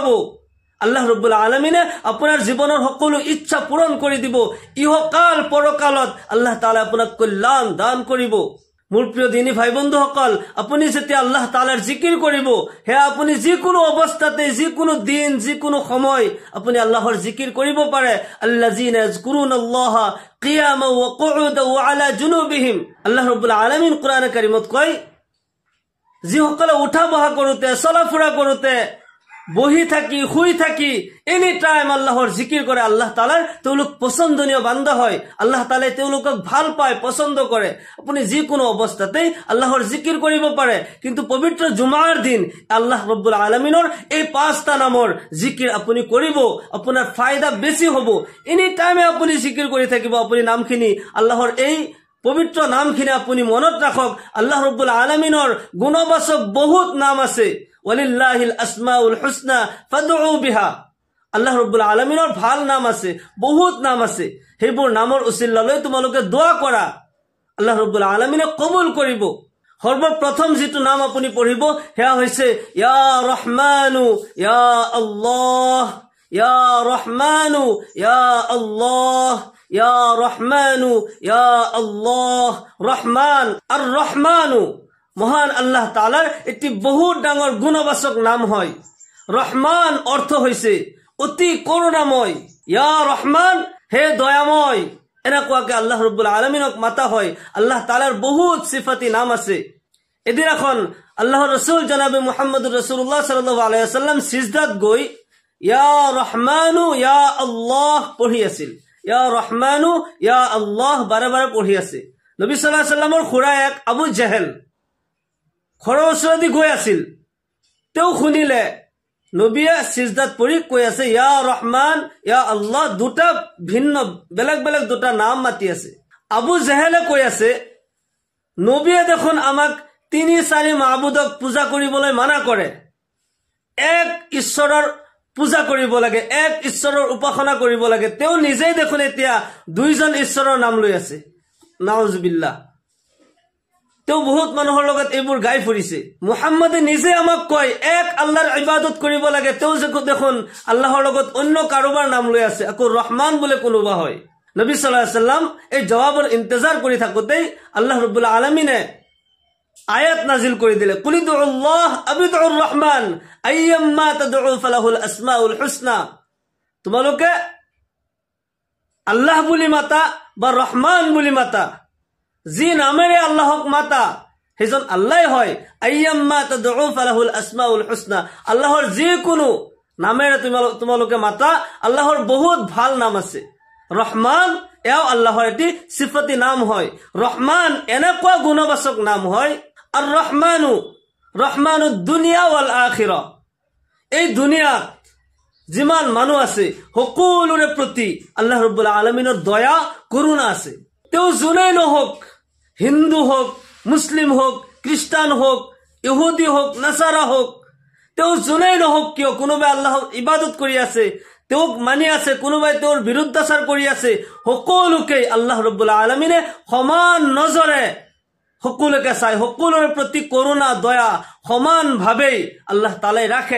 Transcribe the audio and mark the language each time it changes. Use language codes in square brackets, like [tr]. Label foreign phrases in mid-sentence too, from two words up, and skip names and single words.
[as] আল্লাহ ৰাব্বুল আলামিনে আপোনাৰ জীৱনৰ সকলো ইচ্ছা পূৰণ কৰি দিব। ইহকাল পৰকালত আল্লাহ তাআলা আপোনাক কল্যাণ দান কৰিব। মোৰ প্ৰিয় দিনী ভাই বন্ধুসকল, আপুনি যেতিয়া আল্লাহ তাআলাৰ জিকিৰ কৰিব, সেয়া আপুনি যিকোনো অৱস্থাতে, যিকোনো দিন, যিকোনো সময় আপুনি আল্লাহৰ জিকিৰ কৰিব পাৰে। [ar] الذين يذكرون الله قياما وقعودا وعلى جنوبهم. [as] আল্লাহ ৰাব্বুল আলামিন কোৰআনে কাৰিমত কয়, যিসকলে উঠা বহা কৰোতে, চলা ফুৰা কৰোতে, বহি থাকি, শুই থাকি [en] any time [as] আল্লাহৰ জিকিৰ কৰে, আল্লাহ তাআলাৰ তেওঁলোক পছন্দনীয় বান্দা হয়। আল্লাহ তাআলাই তেওঁলোকক ভাল পায়, পছন্দ কৰে। আপুনি যিকোনো অৱস্থাতেই আল্লাহৰ জিকিৰ কৰিব পাৰে। কিন্তু পবিত্ৰ জুমাৰ দিন আল্লাহ ৰাব্বুল আলামিনৰ এই 5টা নামৰ জিকিৰ আপুনি কৰিব, আপোনাৰ ফায়দা বেছি হ'ব। [en] any time-e [as] আপুনি জিকিৰ কৰি থাকিব। আপুনি নামখিনি, আল্লাহৰ এই পবিত্ৰ নামখিনি আপুনি মনত ৰাখক। আল্লাহ ৰাব্বুল আলামিনৰ গুণবাচক বহুত নাম আছে। [ar] ولله الأسماء الحسنى فادعوه بها. [as] আল্লাহ ৰাব্বুল আলামিনৰ ভাল নাম আছে, বহুত নাম আছে। সেইবোৰ নামৰ উচিলা লৈ তোমালোকে দোয়া কৰা, আল্লাহ ৰাব্বুল আলামিনে কবুল কৰিব। সৰ্বপ্ৰথম যিটো নাম আপুনি পঢ়িব সেয়া হৈছে [ar] يا رحمن يا الله, يا رحمن يا الله, يا رحمن يا الله. [as] ৰহমান [ar] الرحمن [as] মহান আল্লাহ তাআলাৰ এটি বহুত ডাঙৰ গুণবাচক নাম হয়। ৰহমান অৰ্থ হৈছে অতি করুণাময়। [ar] يا رحمن, [as] হে দয়াময়, এনেকুৱাকে আল্লাহ ৰাব্বুল আলামিনক মাতা হয়। আল্লাহ তাআলাৰ বহুত সিফাতি নাম আছে। এদিনাখন আল্লাহৰ ৰাসূল জনাবে [ar] محمد رسول الله صلى الله عليه وسلم [as] সিজদাত গৈ [ar] يا رحمن يا الله [as] পঢ়ি আছিল। [ar] يا رحمن يا الله [as] বাৰে বাৰে পঢ়ি আছে। নবী [ar] صلى الله عليه وسلم [as] খুৰায়েক আবু জেহেল ঘৰৰ ওচৰেদি গৈ আছিল। তেওঁ শুনিলে নবীয়ে সিজদাত পঢ়ি কৈ আছে [ar] يا رحمن يا الله, [as] দুটা ভিন্ন বেলেগ বেলেগ দুটা নাম মাতি আছে। আবু জেহেলে কৈ আছে নবীয়ে দেখোন আমাক 3-4 মাবুদক পূজা কৰিবলৈ মানা কৰে। এক ঈশ্বৰৰ পূজা কৰিব লাগে, এক ঈশ্বৰৰ উপাসনা কৰিব লাগে। তেওঁ নিজেই দেখোন এতিয়া 2জন ঈশ্বৰৰ নাম লৈ আছে। নাউজুবিল্লাহ। তেওঁ বহুত মানুহৰ লগত এইবোৰ গাই ফুৰিছে। মুহাম্মদে নিজে আমাক কয় এক আল্লাহৰ ইবাদত কৰিব লাগে। তেওঁ দেখোন আল্লাহৰ লগত অন্য কাৰোবাৰ নাম লৈ আছে, আকৌ ৰহমান বোলে কোনোবা হয়। নবী [ar] صلى الله عليه وسلم [as] এই জবাবৰ ইন্তজাৰ কৰি থাকোতেই আল্লাহ ৰাব্বুল আলামিনে আয়াত নাজিল কৰি দিলে, [ar] قل ادعوا الله أو ادعوا الرحمن أيا ما تدعوا فله الأسماء الحسنى. [as] তোমালোকে আল্লাহ বুলি মাতা বা রহমান বুলি মাতা, যি নামেৰে আল্লাহক মাতা সেইজন আল্লাহ হয়। [ar] أيا ما تدعوا فله الأسماء الحسنى, [as] আল্লাহৰ যিকোনো নামেৰে তোমালোকে মাতা। আল্লাহৰ বহুত ভাল নাম আছে। রহমান এও আল্লাহৰ এটি সিফাতি নাম হয়। রহমান এনেকুৱা গুণবাচক নাম হয়। [ar] الرحمن رحمن الدنيا والآخرة, [as] এই দুনিয়াত যিমান মানুহ আছে সকলোৰে প্ৰতি আল্লাহ ৰাব্বুল আলামিনৰ দয়া করুণা আছে। তেওঁ যোনেই নহওক, হিন্দু হোক, মুসলিম হোক, খ্ৰীষ্টান হোক, ইহুদি হোক, নাসাৰা হোক, তেওঁ যোনেই নহওক কিয়, কোনোবাই আল্লাহৰ ইবাদত কৰি আছে, তেওঁক মানি আছে, কোনোবাই তেওঁৰ বিৰুদ্ধাচাৰ কৰি আছে, সকলোকে আল্লাহ ৰাব্বুল আলামিনে সমান নজৰে সকলোকে চাই, সকলোৰে প্ৰতি করুণা দয়া সমানভাৱেই আল্লাহ তাআলাই ৰাখে।